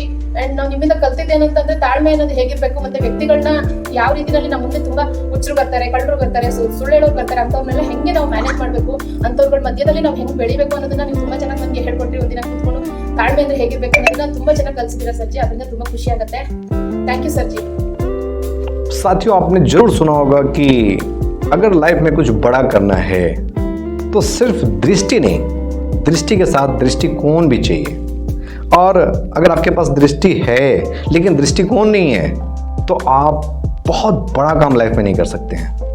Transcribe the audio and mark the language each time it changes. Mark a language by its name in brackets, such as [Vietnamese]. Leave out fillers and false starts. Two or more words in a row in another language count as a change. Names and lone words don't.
[Kannada] ಅಂಡ್ ನಾವು ನಿಮ್ಮಿಂದ ಕಲ್ತಿದ್ದೇನಂತಂದ್ರೆ ತಾಳ್ಮೆ ಅನ್ನೋದು ಹೇಗಿರ್ಬೇಕು, ಮತ್ತೆ ವ್ಯಕ್ತಿಗಳನ್ನ ಯಾವ ರೀತಿಯಲ್ಲಿ ನಮ್ಮ ಮುಂದೆ ತುಂಬಾ ಹುಚ್ಚರು ಬರ್ತಾರೆ, ಕಳ್ಳರು ಬರ್ತಾರೆ, ಸುಳ್ಳು ಹೇಳೋರು ಬರ್ತಾರೆ, ಅಂತವ್ರನ್ನೆಲ್ಲ ಹೆಂಗೆ ನಾವು ಮ್ಯಾನೇಜ್ ಮಾಡ್ಬೇಕು, ಅಂತವ್ರಗಳ ಮಧ್ಯದಲ್ಲಿ ನಾವು ಹೆಂಗೆ ಬೆಳಿಬೇಕು ಅನ್ನೋದನ್ನ ನೀವು ತುಂಬಾ ಚೆನ್ನಾಗಿ ನಮಗೆ ಹೇಳ್ಕೊಟ್ರಿ. ಒಂದಿನ ಕೂತ್ಕೊಂಡು ತಾಳ್ಮೆ ಅಂದ್ರೆ ಹೇಗಿರ್ಬೇಕು ಅನ್ನೋದನ್ನ ತುಂಬಾ ಚೆನ್ನಾಗಿ ಕಲಿಸಿದ್ದೀರಾ ಸರ್ಜಿ. ಅದರಿಂದ ತುಂಬಾ ಖುಷಿ ಆಗುತ್ತೆ. [English] thank you [Kannada] ಸರ್ಜಿ. [Hindi] साथियों, आपने जरूर सुना होगा कि अगर लाइफ में कुछ बड़ा करना है तो सिर्फ दृष्टि नहीं, दृष्टि के साथ दृष्टिकोण भी चाहिए. और अगर आपके पास दृष्टि है लेकिन दृष्टिकोण नहीं है तो आप बहुत बड़ा काम लाइफ में नहीं कर सकते हैं.